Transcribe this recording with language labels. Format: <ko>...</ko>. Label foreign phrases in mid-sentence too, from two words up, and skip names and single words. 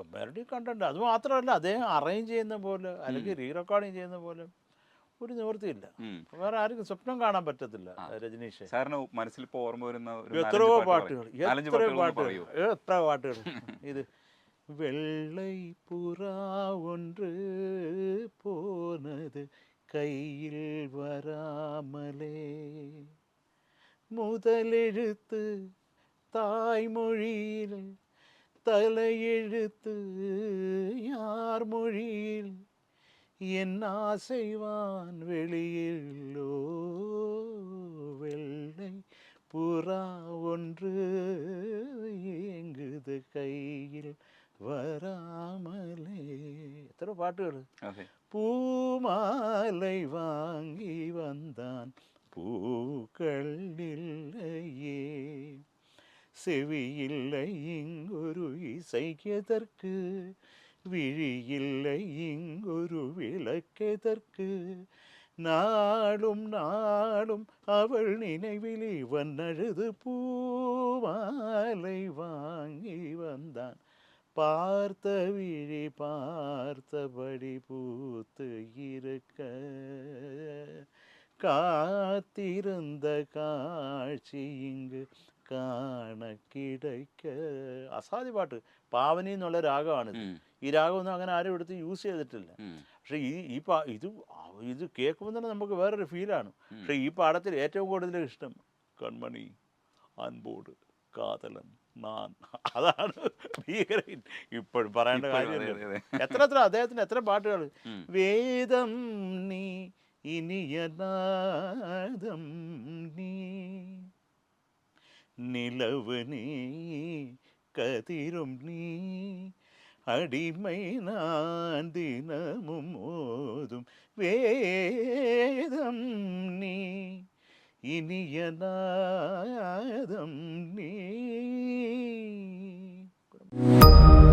<ml>മെലഡി കണ്ടുണ്ട്. അത് മാത്രമല്ല അദ്ദേഹം അറേഞ്ച് ചെയ്യുന്ന പോലെ അല്ലെങ്കിൽ റീ റെക്കോർഡിങ് ചെയ്യുന്ന പോലെ ഒരു നിവൃത്തിയില്ല. വേറെ ആർക്കും സ്വപ്നം കാണാൻ പറ്റത്തില്ല. രജനീഷ് സാറിന് മനസ്സിൽ ഇപ്പോൾ ഓർമ്മ വരുന്ന എത്രയോ പാട്ടുകൾ, എത്ര പാട്ടുകൾ.</ml> <ta>ഇത് വെള്ളை புறா ஒன்று போனது கையில் வராமலே, முதலெழுத்து தாய்மொழியில் தலையெழுத்து யார் மொழியில், என் ஆசைவான் வெளியிலோ வெள்ளை புறா ஒன்று ஏங்குது கையில் വരാമലേ.</ta> <ml>എത്ര പാട്ടുകൾ.</ml> <ta>பூமாலை வாங்கி வந்தான் பூக்கள் இல்லையே, செவியில்லை இங்கொரு இசைக்கெதற்கு, விழியில்லை இங்கொரு விளக்கெதற்கு, நாளும் நாளும் அவள் நினைவில் இவன் அழுது பூமாலை வாங்கி வந்தான், பார்த்த விழி பார்த்தபடி பூத்து இருக்க,</ta> <ml>കാത്തിരുന്ന കാഴ്ച ഇങ്ങ് കാണ കിടക്ക. അസാധ്യ പാട്ട്. പാവനി എന്നുള്ള രാഗമാണിത്. ഈ രാഗമൊന്നും അങ്ങനെ ആരും എടുത്ത് യൂസ് ചെയ്തിട്ടില്ല. പക്ഷേ ഇത് കേൾക്കുമ്പോൾ തന്നെ നമുക്ക് വേറൊരു ഫീലാണ്. പക്ഷേ ഈ പാടത്തിൽ ഏറ്റവും കൂടുതൽ ഇഷ്ടം കൺമണി അൻപോട് കാതലൻ നാൻ, അതാണ് ഭീകരൻ. ഇപ്പോഴും പറയേണ്ട കാര്യം. എത്ര അദ്ദേഹത്തിന് എത്ര പാട്ടുകൾ.</ml> <ta>வேதம் நீ இனியநாதம் நீ, நிலவு நீ கதிரும் நீ, அடிமை நான் தினமும் ஓதும் வேதம் நீ, இனியநாதம் நீ.</ta>